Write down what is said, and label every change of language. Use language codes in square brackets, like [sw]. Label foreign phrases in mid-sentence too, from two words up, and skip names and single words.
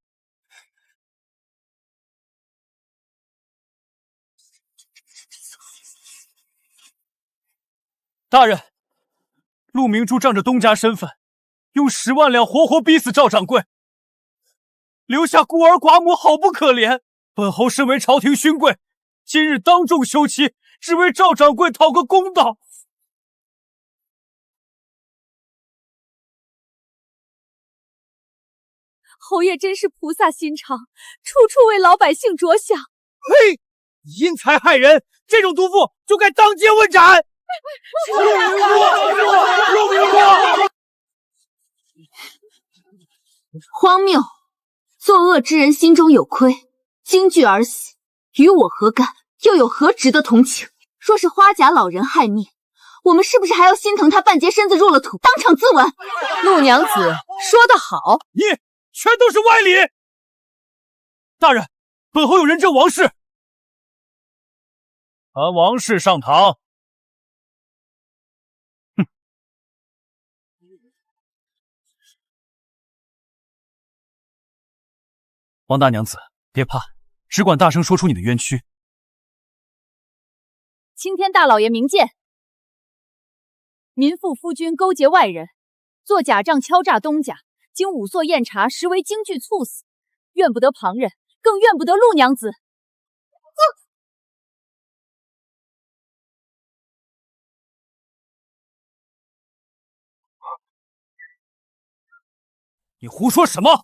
[zh] 大人，陆明珠仗着东家身份，用10万两活活逼死赵掌柜，留下孤兒寡母，好不可憐。本侯身為朝廷勳貴，今日當眾休妻，只為趙掌櫃討個公道。侯爺真是菩薩心腸，處處為老百姓着想。嘿，因财害人，這種毒婦就該當街問斬。陸明珠，荒謬！作惡之人心中有虧，驚懼而死，與我何干？又有何值得同情？若是花甲老人害命，我們是不是還要心疼他半截身子入了土，當場自刎？陆娘子說得好，你全都是歪理！大人，本侯有人證王氏。传王氏上堂。哼！王大娘子，別怕，只管大聲說出你的冤屈。青天大老爺明鑑，民婦夫君勾結外人，做假賬敲詐東家，經仵作驗查，實為驚懼猝死，怨不得旁人，更怨不得陸娘子。你胡說什麼？